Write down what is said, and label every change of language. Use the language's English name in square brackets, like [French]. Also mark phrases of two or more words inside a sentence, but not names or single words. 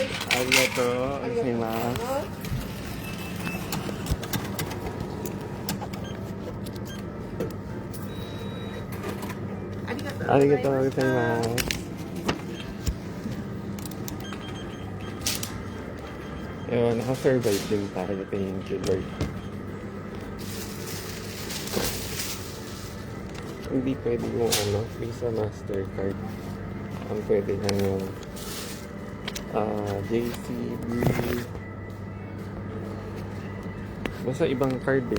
[Japanese] Arigato ありがとうござい gozaimasu. ます。ありがとうございました。ありがとうございます. [Filipino] Yun, nakasurvive din tayo. [English] Thank you, Lord. [Filipino] Hindi pwede yung Visa, Mastercard. Ang pwede lang yung JCB. Basta ibang card eh.